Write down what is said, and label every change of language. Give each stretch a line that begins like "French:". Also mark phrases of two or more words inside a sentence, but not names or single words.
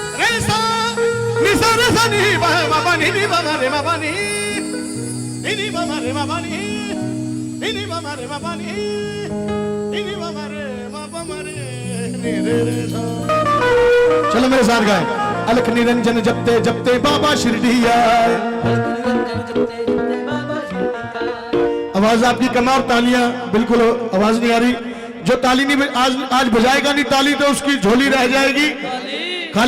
Hindi: सा नि सा रे सा नि बाबा नि नि बाबा रे बाबा नि नि बाबा रे बाबा नि बाबा रे बाबा नि बाबा रे बाबा रे नि रे सा। चलो मेरे साथ गाएं। अलख निरंजन जपते जपते बाबा शिरडी आए। आवाज आपकी कम और तालियां बिल्कुल आवाज नहीं आ रही। जो ताली नहीं आज बजाएगा नहीं ताली तो उसकी झोली रह जाएगी खाली।